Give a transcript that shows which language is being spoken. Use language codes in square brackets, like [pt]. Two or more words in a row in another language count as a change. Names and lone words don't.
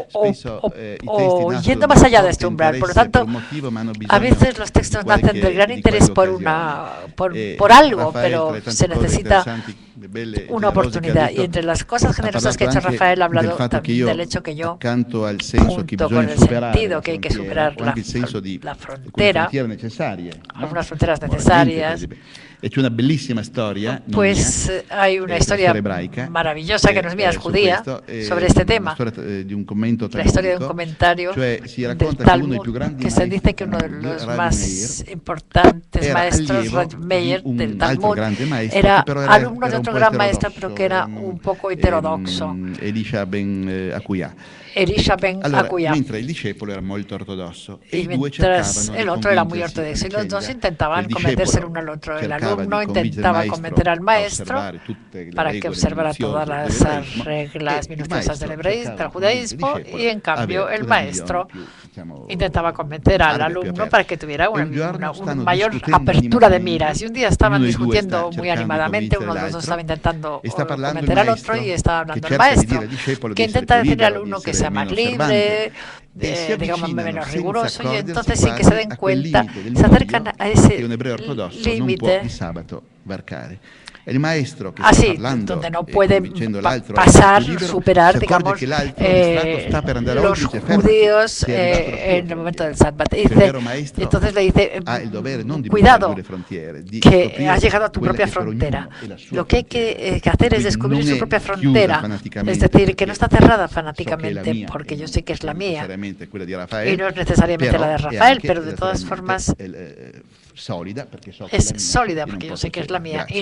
[it] spesso i testi o nascono [es] yendo [it] da [es] más allá de [it] forte [es] este umbral. Por lo [it] interesse [es] tanto, [it] per un motivo, ma hanno [es] a [it] bisogno [es] veces los textos [it] di [es] nacen [it] qualche- [es] del gran [it] di [es] interés por [it] qualche [es] por algo, Rafael, pero [it] tra le tante [es] se [it] cose [es] necesita [it] interessanti, belle e [es] una [it] generose che ha [es] oportunidad. [it] detto, [es] Y entre las cosas [it] ha [es] generosas que ha [it] parlato [es] hecho [it] anche [es] Rafael, ha [it] del [es] hablado [it] fatto che [es] también [it] io, [es] del hecho que yo, [it] accanto al senso che [es] junto [it] bisogna [es] con el [it] superare [es] sentido [it] la [es] que hay que [it] frontiera, [es] superar [it] o anche il senso di [es] la [it] alcune [es] frontera, [it] frontiere necessarie, no? [es] algunas fronteras [it] Moralmente, [es] necesarias, [it] per esempio. E c'è una bellissima storia, non [es] pues [it] mia, [es] hay una [it] la [es] historia [it] ebraica, [es] maravillosa que no es mía, es [it] su [es] judía, [it] questo, [es] sobre este [it] una [es] tema. [it] storia di un commento [es] La historia de un [it] talmudico, [es] comentario [it] cioè si [es] del [it] racconta che uno dei [es] Talmud, [it] più grandi [es] que se [it] maestri [es] dice que [it] del [es] uno de [it] Talmud, [es] los [it] Rabbi [es] más [it] Meir, [es] importantes [it] era [es] maestros, [it] allievo [es] Rabbi Meir, [it] di un [es] del [it] altro [es] Talmud, [it] grande maestro, [es] era [it] che però [es] alumno de [it] era un [es] otro [it] po' [es] gran maestro, [it] eterodosso, [es] pero que era un poco heterodoxo, [it] Elisha ben Akuya. [es] Elisha ben [it] Allora, [es] Akuya. [it] mentre il discepolo era molto ortodosso e [es] Y [it] i due [es] mientras [it] cercavano [es] el [it] di [es] otro era muy [it] convincersi [es] ortodoxo y [it] a [es] los dos [it] vicenda. [es] intentaban [it] Il [es] convencerse el [it] discepolo [es] uno al otro. El [it] cercava [es] alumno [it] di convincere il [es] intentaba [it] maestro [es] convencer al [it] a [es] maestro [it] osservare tutte le [es] para que [it] regole [es] observara [it] minuziose [es] todas las [it] dell'ebraismo, [es] reglas [it] e il [es] minuciosas del [it] maestro [es] judaísmo, [it] cercava di convincere il [es] y en [it] discepolo a [es] cambio [it] avere [es] el [it] una [es] maestro [it] visione più, diciamo, [es] intentaba convencer al [it] araba, più [es] alumno [it] aperta. [es] para que tuviera [it] E un giorno [es] una [it] stanno [es] mayor [it] discutendo [es] apertura de [it] animosamente, [es] miras. Y un día estaban [it] ognuno dei due [es] discutiendo [it] sta [es] muy [it] cercando di [es] animadamente, uno de [it] convincere [es] los dos estaba [it] l'altro, [es] intentando [it] e sta parlando il [es] convencer al otro y [it] maestro [es] estaba [it] che [es] hablando el [it] cerca di [es] maestro, [it] dire al discepolo [es] que [it] di essere [es] intenta [it] più [es] decirle al [it] libero, di [es] alumno que [it] essere [es] sea más [it] meno [es] libre, [it] e si [es] digamos [it] avvicinano [es] menos [it] senza [es] riguroso, y [it] accorgersi [es] entonces sin que [it] quasi [es] se den [it] a quel [es] cuenta [it] limite del [es] se acercan [it] miglio [es] a ese [it] che un ebreo ortodosso non può [es] límite. [it] di sabato varcare. E il maestro che [es] Así, [it] sta parlando [es] donde no [it] e [es] pueden [it] convincendo l'altro a [es] pasar, [it] essere più libero, [es] superar, [it] si accorge [es] digamos, [it] che l'altro distratto sta per andare [es] los [it] oltre e dice fermati, [es] judíos [it] sei arrivato alla tua [es] en el momento del [it] frontiera. [es] Sabbat. [it] Cioè, il vero maestro [es] Entonces le dice, [it] ha il dovere non di [es] cuidado, [it] buttare giù le frontiere, di [es] que [it] scoprire [es] has llegado a tu [it] quella [es] propia [it] che per [es] frontera. [it] ognuno è la sua [es] Lo que hay [it] frontiera. [es] que hacer es [it] Quindi [es] descubrir [it] non [es] su [it] è [es] propia [it] chiusa [es] frontera. [it] fanaticamente, [es] Es decir, que no está cerrada [it] so che è la [es] fanáticamente, [it] mia, [es] porque [it] e [es] yo sé que es la [it] non [es] mía. [it] necessariamente quella di Rafael, [es] Y no es necesariamente [it] però [es] la de [it] è [es] Rafael, [it] anche [es] pero de todas formas [it] solida, perché so che [es] es [it] è la mia, [es] sólida, [it] e non [es] porque yo [it] posso [es] sé que es la [it] cedere. [es] mía [it] Grazie.